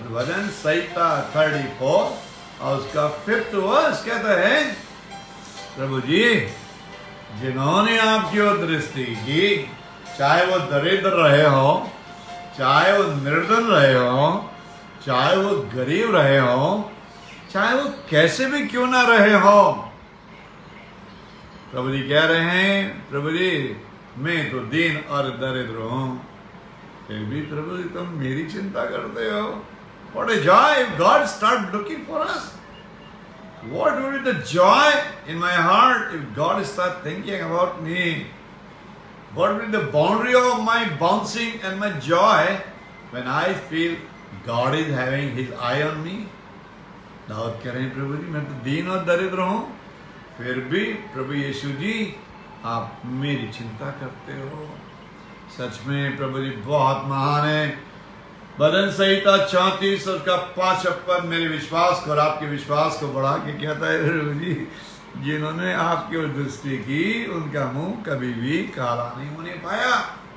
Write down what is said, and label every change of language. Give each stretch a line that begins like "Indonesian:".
Hindi: भजन संहिता 34 और उसका 5th verse कहता है, प्रभु जी जिन्होंने आपकी ओर दृष्टि की, चाहे वो दरिद्र रहे हो, चाहे वो निर्धन रहे हो, चाहे वो गरीब रहे हो, चाहे वो कैसे भी क्यों ना रहे हो, प्रभु जी कह रहे हैं, प्रभु जी मैं तो दीन और दरिद्र हूं, फिर भी प्रभु जी तुम मेरी चिंता करते हो।
English: What a joy if God start looking for us. What would be the joy in my heart if God start thinking about me? What would be the boundary of my bouncing and my joy when I feel God is having His eye on me?
Hindi: Dawood कह रहे हैं, प्रभु जी मैं तो दीन और दरिद्र हूं, फिर भी प्रभु यीशु जी आप मेरी चिंता करते हो। सच में प्रभु जी बहुत महान है। भजन संहिता 34 और का 5 पद मेरे विश्वास को और आपके विश्वास को बढ़ा के कहता है, प्रभु जी जिन्होंने आपकी ओर दृष्टि की उनका मुंह कभी भी काला नहीं होने पाया।